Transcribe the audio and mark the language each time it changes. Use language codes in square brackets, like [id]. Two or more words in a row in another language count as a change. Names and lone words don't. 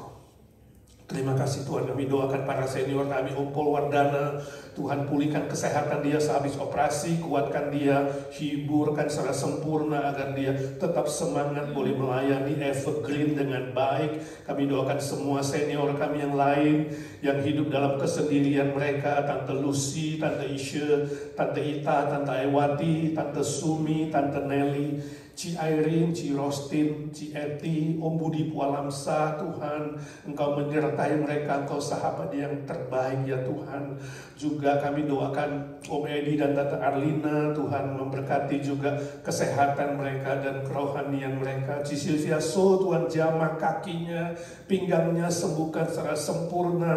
[id] Terima kasih Tuhan, kami doakan para senior kami, Ompol Wardana, Tuhan pulihkan kesehatan dia sehabis operasi, kuatkan dia, hiburkan secara sempurna agar dia tetap semangat boleh melayani evergreen dengan baik. Kami doakan semua senior kami yang lain yang hidup dalam kesendirian mereka, Tante Lucy, Tante Isha, Tante Ita, Tante Ewati, Tante Sumi, Tante Nelly, Ci Airin, Ci Rostin, Ci Eti, Om Budi Pualamsa, Tuhan, Engkau menyertai mereka, Engkau sahabat yang terbaik ya Tuhan. Juga kami doakan Om Edi dan Tante Arlina, Tuhan memberkati juga kesehatan mereka dan kerohanian mereka. Ci Silvia So, Tuhan jamah kakinya, pinggangnya sembuhkan secara sempurna.